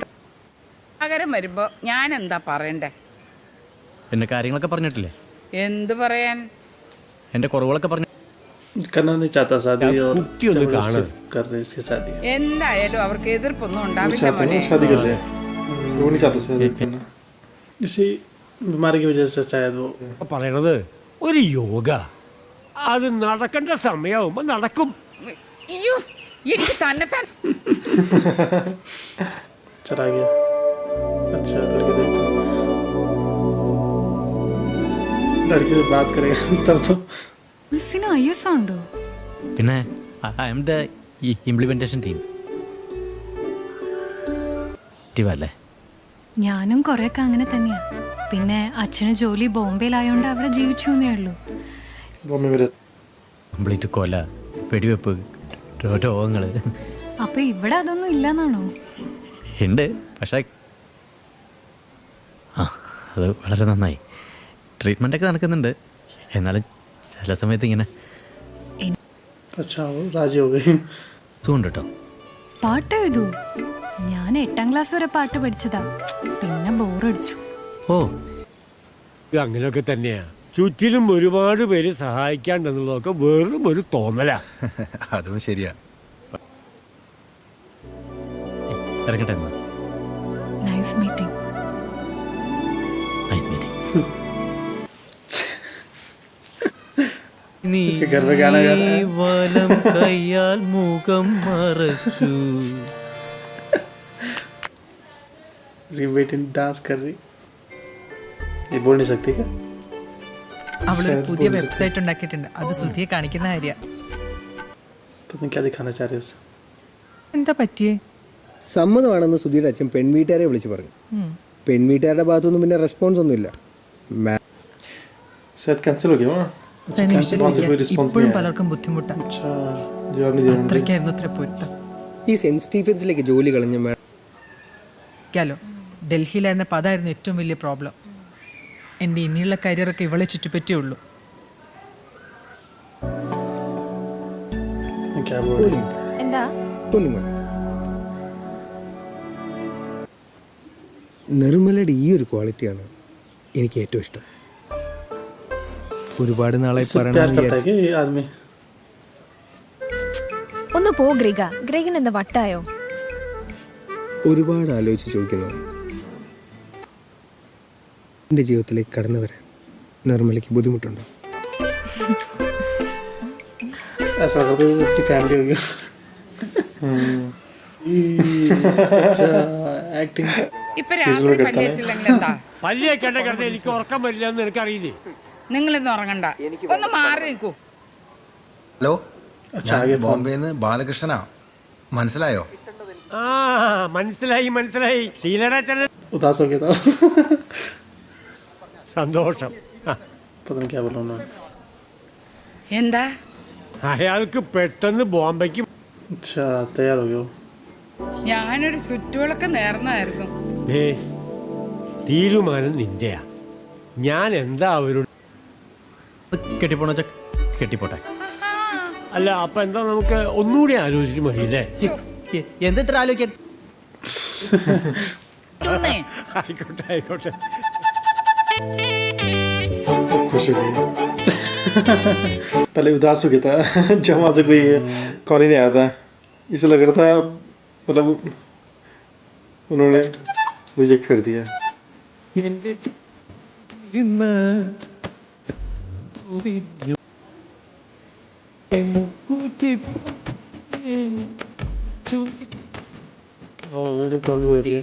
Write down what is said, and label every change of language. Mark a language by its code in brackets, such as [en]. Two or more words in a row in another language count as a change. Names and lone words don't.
[ml] പകരം വരുമ്പോ ഞാൻ എന്താ പറയണ്ടേ? എൻ്റെ കാര്യങ്ങളൊക്കെ പറഞ്ഞിട്ടില്ലേ? എന്ത് പറയാൻ? എൻ്റെ കുറവുകളൊക്കെ പറഞ്ഞു. [hi] करना नहीं चाहता शादी और कुट्टी होने का आनंद. कर रहे इसकी शादी. [ml] എന്തായാലും അവർക്ക് എതിർപ്പൊന്നും [hi] वो [ml] ഉണ്ടാവില്ല [hi] चाहता [ml] മോനെ. [hi] है शादी कर ले. वो नहीं चाहता शादी करना. इसी बीमारी की वजह से शायद वो [ml] പറയണത് ഒരു യോഗ. അത് നടക്കേണ്ട സമയമാകുമ്പോ നടക്കും. അയ്യോ, എനിക്ക് തന്നെ [hi] चला गया. अच्छा करके देखो. लड़की से बात करेगा तब तो. [ml] ഉണ്ടോ? പിന്നെ [en] I am the implementation team. [ml] അല്ലേ? ഞാനും കുറെയൊക്കെ അങ്ങനെ തന്നെയാ. പിന്നെ അച്ഛന് ജോലി ബോംബെയിലായോണ്ട് അവിടെ ജീവിച്ചു എന്നേ ഉള്ളൂ. [hi] बॉम्बे में रहता. [ml] കംപ്ലീറ്റ് കൊല, വെടിവെപ്പ്, രോഗങ്ങൾ അപ്പൊ ഇവിടെ അതൊന്നും ഇല്ലെന്നാണോ? ഉണ്ട്. പക്ഷേ ആ അത് വളരെ നന്നായി. ട്രീറ്റ്മെൻറ്റൊക്കെ നടക്കുന്നുണ്ട്. എന്നാലും ചില സമയത്ത് ഇങ്ങനെ [hi] अच्छा वो राजी हो गई. [ml] സുഖമുണ്ട് കേട്ടോ. പാട്ട് എഴുതൂ. ഞാൻ 8ാം ക്ലാസ് വരെ പാട്ട് പഠിച്ചതാ. പിന്നെ ബോറടിച്ചു. ഓ ഇത് അങ്ങനെയൊക്കെ തന്നെയാ. ചുറ്റിലും ഒരുപാട് പേര് സഹായിക്കാണ്ടെന്നുള്ളതൊക്കെ വെറും ഒരു തോന്നലാ. അതും ശരിയാ. ഇറങ്ങട്ടെ എന്നാ. [en] nice meeting. nice meeting. [hi] इसके घर पे गाना गा रहा है. [ml] വലം കയ്യാൽ മുഖം മറച്ചു. [hi] इसकी बेटी डांस कर रही. ये बोल नहीं सकती क्या? [ml] അവള് പുതിയ വെബ്സൈറ്റ് ഉണ്ടാക്കിയിട്ടുണ്ട്. അത് ശ്രുതിയെ കാണിക്കുന്ന കാര്യ. [hi] पता नहीं क्या दिखाना चाह रहे हो उसे. [ml] എന്താ പറ്റിയേ? സമ്മതമാണെന്ന് സുധിയുടെ അച്ഛൻ പെൺവീട്ടുകാരെ വിളിച്ച് പറഞ്ഞു. പെൺവീട്ടുകാരുടെ ഭാഗത്തൊന്നും പിന്നെ റെസ്പോൺസ് ഒന്നുമില്ല. [hi] शायद कैंसिल हो गया वहाँ. [ml] സനി [hi] Cancel होने से कोई [ml] വിശ്വസിക്കാൻ [hi] response [ml] ഇപ്പോഴും [hi] नहीं आया. [ml] പലർക്കും ബുദ്ധിമുട്ടാണ്. [hi] अच्छा जवाब नहीं दे रहे. [ml] അത്രയ്ക്കായിരുന്നു അത്ര പൊരുത്തം. ഈ സെന്റ് സ്റ്റീഫൻസിലേക്ക് ജോലി കളഞ്ഞ ക്കാലോ ഡൽഹിയിലായിരുന്നപ്പോൾ അതായിരുന്നു ഏറ്റവും വലിയ പ്രോബ്ലം. എൻ്റെ ഇനിയുള്ള കരിയറൊക്കെ ഇവളെ ചുറ്റിപ്പറ്റിയേ ഉള്ളൂ. [hi] क्या बोल रहे हैं? [ml] എന്താ ഒന്നിങ്ങോട്ട്. നിർമ്മലയുടെ ഈ ഒരു ക്വാളിറ്റിയാണ് എനിക്ക് ഏറ്റവും ഇഷ്ടം. ഒരുപാട് നാളായി [hi] इससे प्यार करता है क्या ये आदमी? [ml] ഒന്ന് പോ ഗ്രിഗ. ഗ്രിഗൻ എന്താ വട്ടായോ? ഒരുപാട് ആലോചിച്ച് ചോദിക്കുന്നത് എൻ്റെ ജീവിതത്തിലേക്ക് കടന്നു വരാൻ നിർമ്മലയ്ക്ക് ബുദ്ധിമുട്ടുണ്ടോ? [hi] ऐसा करते हुए इसकी फैमिली होगी. अच्छा एक्टिंग [ml] ഇപ്പൊ രാത്രി പല്ലിയച്ചില്ലെങ്കിൽ എന്താ? പല്ലിയേക്കണ്ട കിടന്ന് എനിക്ക് ഉറക്കം വരില്ല എന്ന് നിനക്കറിയില്ലേ? നിങ്ങളിന്ന് ഉറങ്ങണ്ട, ഒന്ന് മാറി നിൽക്കൂ. ഹലോ, [hi] अच्छा आगे [ml] ബോംബെന്ന് ബാലകൃഷ്ണനാ. മനസ്സിലായോ? ആ മനസ്സിലായി മനസ്സിലായി. ശീലടാച്ചൻ [hi] उदास हो गया था. [ml] സന്തോഷം. ആ, [hi] पता नहीं क्या बोला उन्होंने. [ml] എന്താ? അയാൾക്ക് പെട്ടെന്ന് ബോംബെക്ക് [hi] अच्छा तैयार हो गया. [ml] ഞാനൊരു ചുറ്റുവിളക്ക് നേർന്നായിരുന്നു. ദേ, തീരുമാനം നിന്റെയാ. ഞാൻ എന്താ അവരോട് കെട്ടിപ്പോണ വെച്ചാൽ കെട്ടിപ്പോട്ടെ. അല്ല അപ്പൊ എന്താ നമുക്ക് ഒന്നുകൂടി ആലോചിച്ചിട്ട് മതിയല്ലേ? എന്താ ഇത്ര ആലോചിക്കാൻ? ഇന്നേ ആയിക്കോട്ടെ ആയിക്കോട്ടെ. [hi] खुश हो गई. पहले उदास हो गया था जब वहाँ से कोई कॉल ही नहीं आया था. इसे लग रहा था मतलब उन्होंने रिजेक्ट कर दिया. वीडियो कॉल हो रही है.